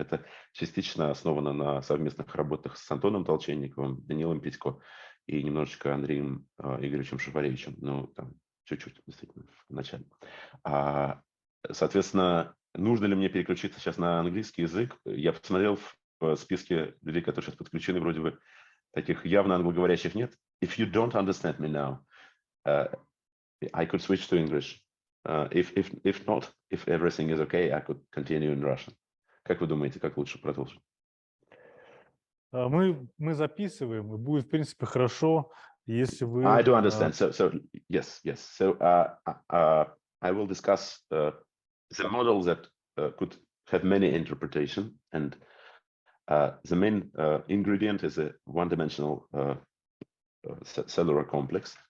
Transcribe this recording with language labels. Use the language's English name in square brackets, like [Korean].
[Russian] Это частично основано на совместных работах с Антоном Толченниковым, Данилом Петько и немножечко Андреем Игоревичем Шафаревичем. Ну, там, чуть-чуть, действительно, в начале. Соответственно, нужно ли мне переключиться сейчас на английский язык? Я посмотрел в списке людей, которые сейчас подключены, вроде бы таких явно англоговорящих нет. [English] If you don't understand me now, I could switch to English. If not, if everything is okay, I could continue in Russian. [Russian] Как вы думаете, как лучше продолжить? Мы записываем, и будет, в принципе, хорошо, если вы... [English] I do understand. So yes. So I will discuss the model that could have many interpretations, and the main ingredient is a one-dimensional cellular complex.